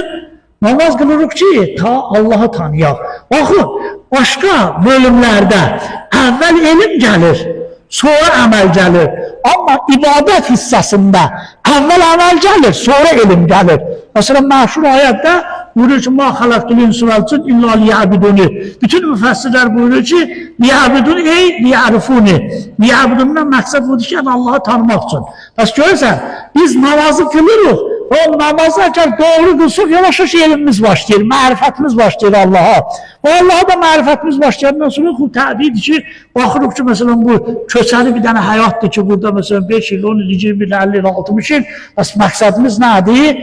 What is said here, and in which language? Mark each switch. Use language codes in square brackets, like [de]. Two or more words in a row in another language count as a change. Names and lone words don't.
[az] Namaz qılırıq ki, ta Allahı tanıyaq. Baxın, başqa bölümlərdə əvvəl elm gəlir, sonra əməl gəlir. Amma ibadət hissəsində əvvəl əməl gəlir, sonra elm gəlir. Məsələn, məşhur ayətdə buyurur ki, [ar] مَا خَلَقْتُ الْاِنْسَ وَالْجِنَّ إِلَّا لِيَعْبُدُونِ. [az] Bütün müfəssirlər buyurur ki, [ar] لِيَعْبُدُونِ ey لِيَعْرِفُونِ. [az] Liyabudundan məqsəd budur ki, yəni Allahı tanımaq üçün. Bəs görürsən, biz namazı kılırıq. O namazı əgər doğru qılsıq, yavaş-yavaş elmimiz başlayır, mərifətimiz başlayır Allaha. O Allaha da mərifətimiz başlayandan sonra bu təbiidir ki, baxırıq ki, məsələn, bu köçəli bir dənə həyatdır ki, burada məsələn 5 il, 10 il, 20 il, 50 il, 60 il, bəs məqsədimiz nədir?